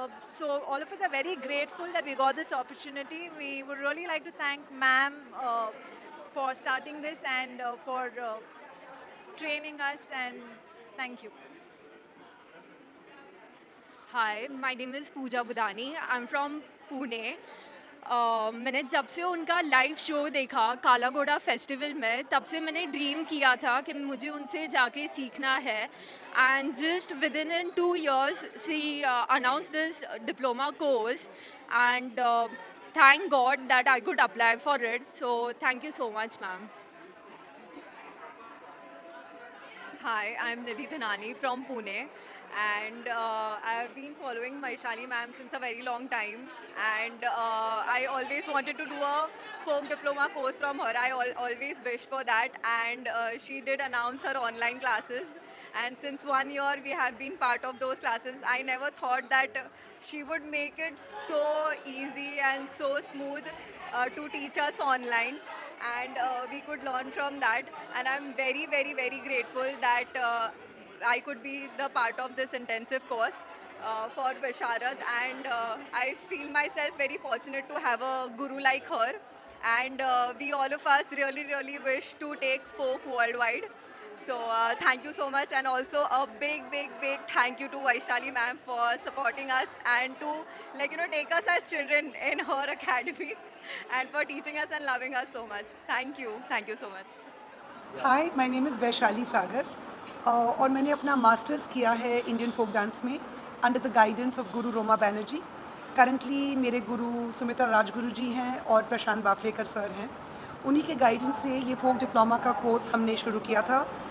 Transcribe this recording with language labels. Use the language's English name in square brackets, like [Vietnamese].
[English] So all of us are very grateful that we got this opportunity. We would really like to thank ma'am for starting this and for training us, and thank you. Hi, my name is Pooja Budani. I'm from Pune. [Hindi] मैंने जब से उनका live show देखा काला घोड़ा festival में, तब से मैंने ड्रीम किया था कि मुझे उनसे जाके सीखना है. [English] And just within 2 years she announce this diploma course, एंड thank God that I could apply for it. So thank you so much, ma'am. Hi, I'm Nidhi Thanani from Pune, and I have been following Vaishali ma'am since a very long time, and I always wanted to do a folk diploma course from her. I always wished for that, and she did announce her online classes. And since 1 year we have been part of those classes, I never thought that she would make it so easy and so smooth to teach us online, and we could learn from that. And I'm very, very, very grateful that I could be the part of this intensive course for Basharat, and I feel myself very fortunate to have a guru like her, and we all of us really, really wish to take folk worldwide. So thank you so much, and also a big, big, big thank you to Vaishali ma'am for supporting us and to take us as children in her academy and for teaching us and loving us so much. Thank you so much. Hi, my name is Vaishali Sagar [Hindi] और मैंने अपना masters किया है [English] Indian folk dance में under the guidance of Guru Roma Banerjee. [Hindi] Currently मेरे गुरु सुमित्रा राजगुरु जी हैं और प्रशांत बाफलेकर sir हैं. उन्हीं के गाइडेंस से ये फोक डिप्लोमा का कोर्स हमने शुरू किया था.